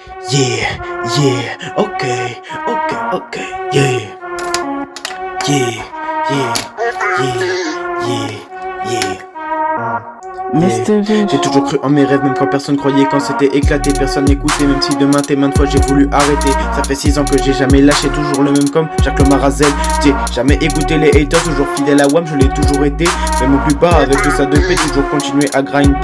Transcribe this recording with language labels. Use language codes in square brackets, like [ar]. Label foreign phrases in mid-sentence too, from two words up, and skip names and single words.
[en] Yeah, yeah, okay, yeah, yeah, yeah, yeah, yeah. [fr] Mr. V. J'ai toujours cru en mes rêves, même quand personne croyait, quand c'était éclaté, personne n'écoutait, même si de maintes et maintes fois j'ai voulu arrêter. Ça fait 6 ans que j'ai jamais lâché, toujours le même comme Jacques Le Marazel. J'ai jamais écouté les haters, toujours fidèle à WAM, je l'ai toujours été. Même au plus bas, avec le ça de paix, toujours continuer à grinder.